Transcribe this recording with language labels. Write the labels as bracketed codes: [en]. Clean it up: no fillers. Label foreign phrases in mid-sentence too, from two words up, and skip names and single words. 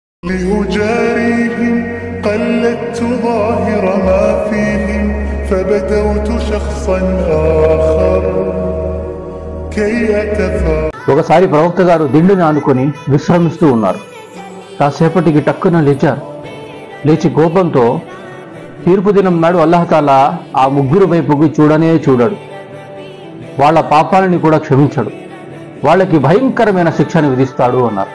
[ar] لأجاريهم قلدت ظاهر ما فيهم فبدوت شخصا آخر كي أتفاءل. [te] ఒకసారి ప్రవక్త గారు దిండుని ఆనుకొని విశ్రమిస్తూ ఉన్నారు. కాసేపటికి టక్కున లేచారు. లేచి కోపంతో తీర్పు దినం నాడు అల్లాహతాలా ఆ ముగ్గురు వైపుకి చూడనే చూడడు. వాళ్ళ పాపాలని కూడా క్షమించడు. వాళ్ళకి భయంకరమైన శిక్షను విధిస్తాడు అన్నారు.